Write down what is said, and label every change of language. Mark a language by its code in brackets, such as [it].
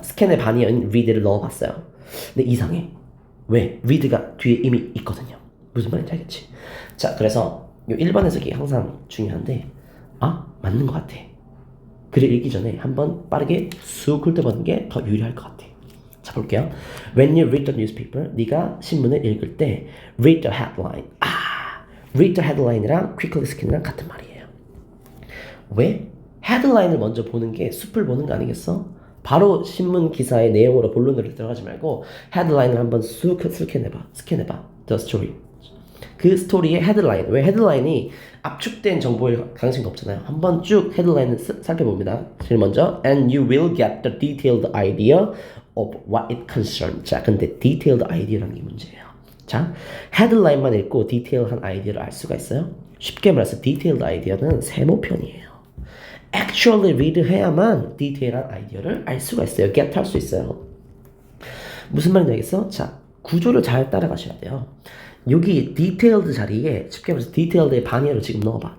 [ko] 스캔의 반의어인 read를 넣어봤어요. 근데 이상해. 왜? read가 뒤에 이미 있거든요. 무슨 말인지 알겠지? 자, 그래서 이 1번 해석이 항상 중요한데 맞는 것 같아. 글을 읽기 전에 한번 빠르게 쑥 훑어보는 게 더 유리할 것 같아. 자, 볼게요. [en] When you read the newspaper, [ko] 네가 신문을 읽을 때 [en] read the headline. [ko] read the headline이랑 quickly scan이랑 같은 말이에요. 왜? 헤드라인을 먼저 보는 게 숲을 보는 거 아니겠어? 바로 신문 기사의 내용으로 본론으로 들어가지 말고 헤드라인을 한번 쑥 스캔해봐. The story. 그 스토리의 헤드라인. 왜 헤드라인이 압축된 정보일 가능성이 없잖아요. 한번 쭉 헤드라인을 살펴봅니다. 제일 먼저 [en] and you will get the detailed idea of what it concerns. [ko] 자, 근데 detailed idea라는 게 문제예요. 자, 헤드라인만 읽고 디테일한 아이디어를 알 수가 있어요. 쉽게 말해서 디테일드 아이디어는 세모편이에요. actually read 해야만 디테일한 아이디어를 알 수가 있어요. get 할 수 있어요. 무슨 말인지 알겠어? 자, 구조를 잘 따라가셔야 돼요. 여기 디테일드 자리에 쉽게 말해서 디테일드의 반의어를 지금 넣어봐.